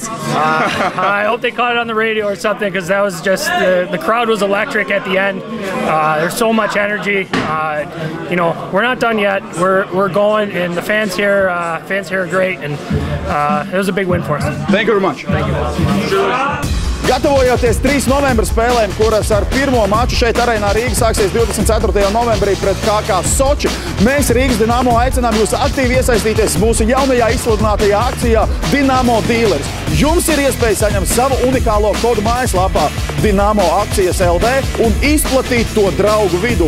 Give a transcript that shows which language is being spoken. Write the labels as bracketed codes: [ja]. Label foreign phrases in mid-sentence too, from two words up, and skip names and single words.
[en] I hope they caught it on the radio or something, because that was just the crowd was electric at the end. There's so much energy. You know, we're not done yet. We're going, and the fans here are great, and it was a big win for us. Thank you very much. Thank you. [lv] Gatavojoties 3 novembra spēlēm, kuras ar pirmo maču šeit arēnā Rīga sāksies 24. novembrī pret KK Soči, mēs Rīgas Dinamo aicinām jūs aktīvi iesaistīties mūsu jaunajā izsludinātajā akcijā Dinamo Dealers. Jums ir iespēja saņemt savu unikālo kodu mājaslapā Dinamo akcijas LD un izplatīt to draugu vidū.